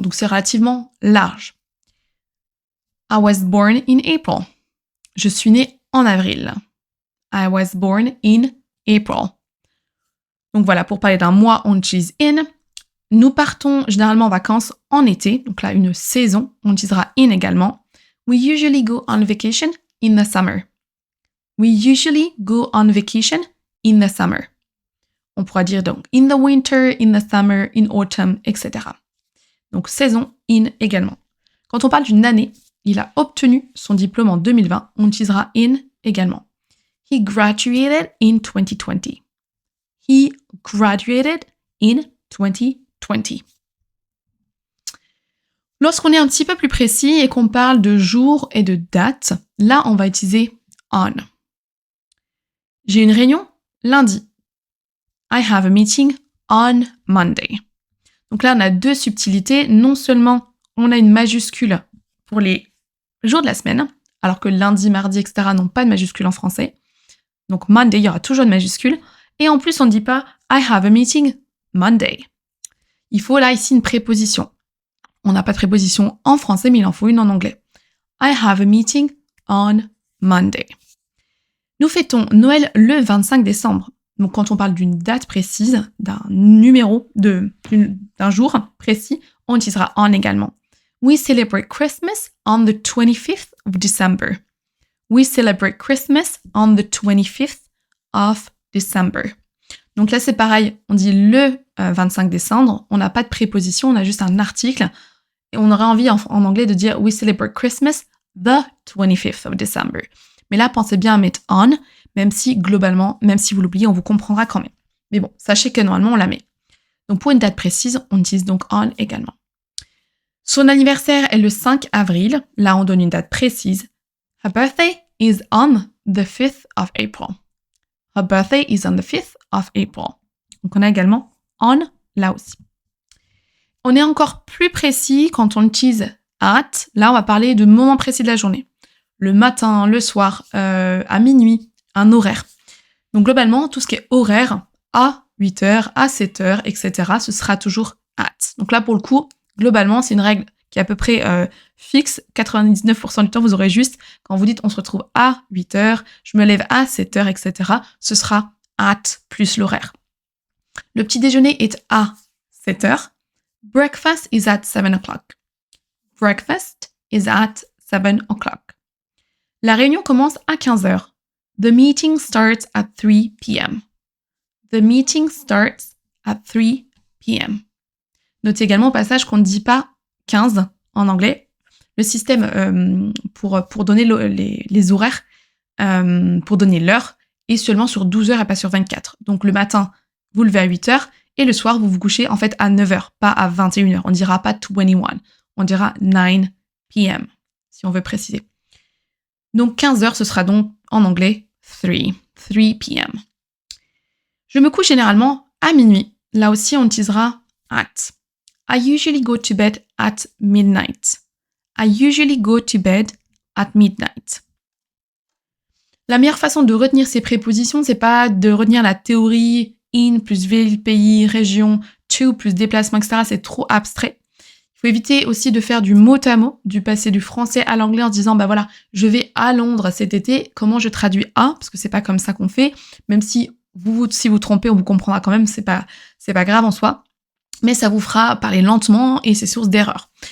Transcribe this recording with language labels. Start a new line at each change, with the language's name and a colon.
French: Donc c'est relativement large.
English: I was born in April.
French: Je suis née en avril.
English: I was born in April.
French: Donc voilà, pour parler d'un mois, on utilise in. Nous partons généralement en vacances en été. Donc là, une saison, on utilisera in également.
English: We usually go on vacation in the summer. We usually go on vacation in the summer.
French: On pourra dire donc
English: in the winter, in the summer, in autumn,
French: etc. Donc saison, in également. Quand on parle d'une année, il a obtenu son diplôme en 2020, on utilisera in également.
English: He graduated in 2020. He graduated in 2020.
French: Lorsqu'on est un petit peu plus précis et qu'on parle de jour et de date, là, on va utiliser on. J'ai une réunion lundi.
English: I have a meeting on Monday.
French: Donc là, on a 2 subtilités. Non seulement on a une majuscule pour les jours de la semaine, alors que lundi, mardi, etc. n'ont pas de majuscule en français. Donc Monday, il y aura toujours une majuscule. Et en plus, on ne dit pas
English: I have a meeting Monday.
French: Il faut là, ici, une préposition. On n'a pas de préposition en français, mais il en faut une en anglais.
English: I have a meeting on Monday.
French: Nous fêtons Noël le 25 décembre. Donc quand on parle d'une date précise, d'un numéro, d'un jour précis, on utilisera on également.
English: We celebrate Christmas on the 25th of December. We celebrate Christmas on the 25th of December.
French: Donc là, c'est pareil, on dit le 25 décembre, on n'a pas de préposition, on a juste un article. Et on aurait envie en anglais de dire
English: We celebrate Christmas the 25th of December.
French: Mais là, pensez bien à mettre on, même si globalement, même si vous l'oubliez, on vous comprendra quand même. Mais bon, sachez que normalement, on la met. Donc pour une date précise, on utilise donc on également. Son anniversaire est le 5 avril. Là, on donne une date précise.
English: Her birthday is on the 5th of April. Her birthday is on the 5th of April.
French: Donc on a également on là aussi. On est encore plus précis quand on utilise at. Là, on va parler de moments précis de la journée. Le matin, le soir, à minuit, un horaire. Donc globalement, tout ce qui est horaire, à 8h, à 7h, etc., ce sera toujours at. Donc là, pour le coup, globalement, c'est une règle qui est à peu près fixe. 99% du temps, vous aurez juste, quand vous dites on se retrouve à 8h, je me lève à 7h, etc., ce sera at plus l'horaire. Le petit déjeuner est à 7h.
English: Breakfast is at 7 o'clock. Breakfast is at 7 o'clock.
French: La réunion commence à 15h.
English: The meeting starts at 3 p.m. The meeting starts at 3 p.m.
French: Notez également au passage qu'on ne dit pas 15 en anglais. Le système pour donner les horaires, pour donner l'heure, est seulement sur 12 heures et pas sur 24. Donc le matin, vous levez à 8 heures et le soir, vous vous couchez en fait à 9 heures, pas à 21 heures. On ne dira pas 21, on dira 9 p.m. si on veut préciser. Donc 15 heures, ce sera donc en anglais 3 p.m. Je me couche généralement à minuit. Là aussi, on utilisera at.
English: I usually go to bed at midnight. I usually go to bed at midnight.
French: La meilleure façon de retenir ces prépositions, c'est pas de retenir la théorie in plus ville, pays, région, to plus déplacement, etc. C'est trop abstrait. Il faut éviter aussi de faire du mot à mot, du passer du français à l'anglais en se disant, bah voilà, je vais à Londres cet été, comment je traduis à, parce que c'est pas comme ça qu'on fait, même si vous trompez, on vous comprendra quand même, c'est pas grave en soi, mais ça vous fera parler lentement et c'est source d'erreur.